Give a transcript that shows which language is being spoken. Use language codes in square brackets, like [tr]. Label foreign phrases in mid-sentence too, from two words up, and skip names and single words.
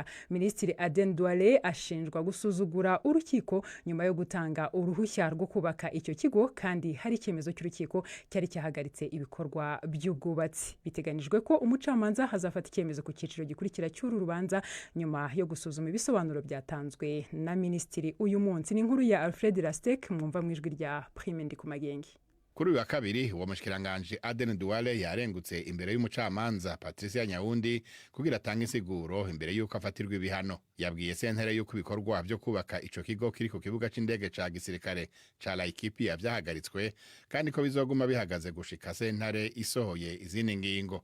[rw] Minisitiri Aden Duale ashinjwa gusuzugura urukiko nyuma yo gutanga uruhushya rwo kubaka icyo kigo, kandi hari icyemezo cy'urukiko cyari cyahagaritse ibikorwa by'ubwubatsi. Biteganijwe ko umucamanza hazafata icyemezo ku cyiciro gikurikira cy'uru rubanza nyuma yo gusuzuma ibisobanuro byatanzwe na minisitiri uyu munsi. Inkuru ya Alfred Lastek mwumva mu ijwi rya Prime Ndikumagenge. [rn] Kuri uyu wa kabiri uwo mushikiranganje Aden Duale yarengutse imbere y'umucamanza Patricia Nyawundi kugira atange insiguro imbere y'uko afatirwa ibihano. Yabwiye sentere y'uko ibikorwa byo kubaka ico kigo kiri ku kibuga c'indege ca gisirikare ca Laikipia byahagaritswe kandi ko bizoguma bihagaze gushika sentare isohoye izindi ngingo.